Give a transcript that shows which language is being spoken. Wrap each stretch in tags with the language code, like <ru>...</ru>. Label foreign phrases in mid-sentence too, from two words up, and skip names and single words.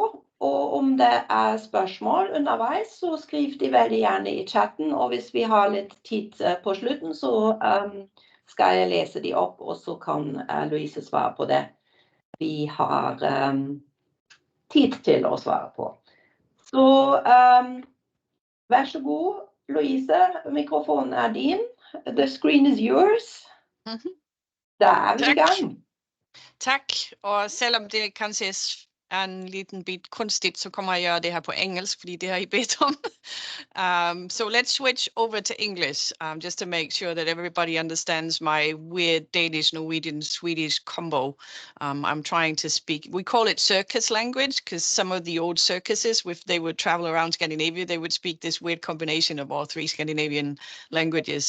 <no>Og om det er spørsmål underveis, så skriv de veldig gjerne i chatten, og hvis vi har litt tid på slutten, så skal jeg lese de opp, og så kan Louise svare på det vi har tid til å svare på. Så vær så god, Louise, mikrofonen er din.</no> <en>The screen is yours.</en> <no>Da er vi i gang. Takk, og selv om det kan ses en liten bit kunstigt, så kommer jeg gjøre det her på engelsk, fordi det har I bedt om.</no> <en>So let's switch over to English, just to make sure that everybody understands my weird Danish, Norwegian, Swedish combo. I'm trying to speak, we call it circus language, because some of the old circuses, if they would travel around Scandinavia, they would speak this weird combination of all three Scandinavian languages.</en>